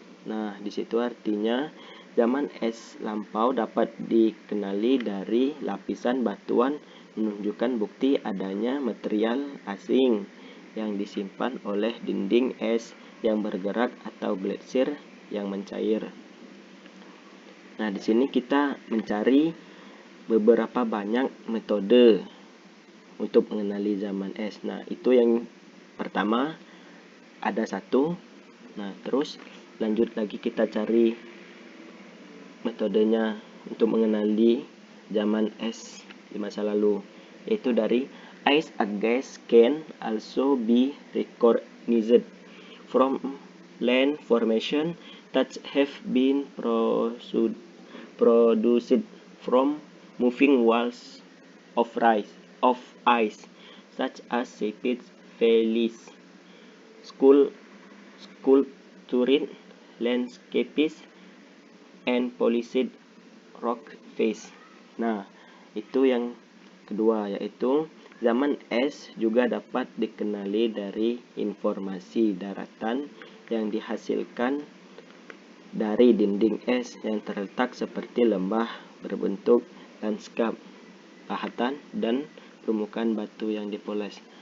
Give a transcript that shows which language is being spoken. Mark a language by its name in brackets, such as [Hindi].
[Indonesian] Nah, di situ artinya zaman es lampau dapat dikenali dari lapisan batuan menunjukkan bukti adanya material asing yang disimpan oleh dinding es yang bergerak atau glasier yang mencair. Nah, di sini kita mencari beberapa banyak metode untuk mengenali zaman es. Nah, itu yang pertama, ada 1. Nah, terus lanjut lagi kita cari metodenya untuk mengenali zaman es di masa lalu, yaitu dari [English] ice ages can also be recognized from land formation that have been produced from moving walls of ice, such as Spit valleys, sculptured landscapes, and polished rock face. [Indonesian] Nah, itu yang kedua, yaitu zaman es juga dapat dikenali dari informasi daratan yang dihasilkan dari dinding es yang terletak seperti lembah berbentuk lanskap pahatan dan permukaan batu yang dipoles.